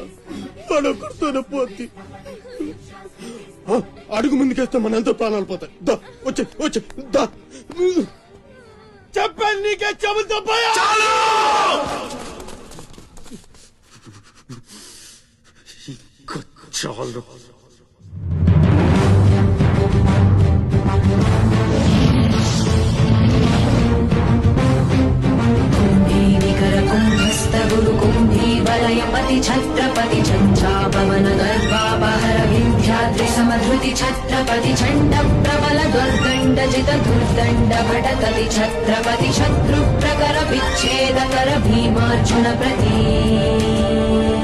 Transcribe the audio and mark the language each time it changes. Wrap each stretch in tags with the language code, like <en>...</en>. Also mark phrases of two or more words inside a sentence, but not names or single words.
<te>వాడు ఒక్కడితోనే పోతి. అడుగు ముందుకేస్తే మన ఎంతో ప్రాణాలు పోతాయి. దా వచ్చే వచ్చే దా. చెప్పాను నీకే, చెబుతా పోయా. చాలు.</te> <sa>वलयपति छत्रपति चंचापवन गर्भापहर विंध्याद्रि समधृति छत्रपति चंड प्रबल दुर्दंड जित दुर्दंड भटकति छत्रपति शत्रु प्रकर विच्छेद कर भीमार्जुन प्रति</sa>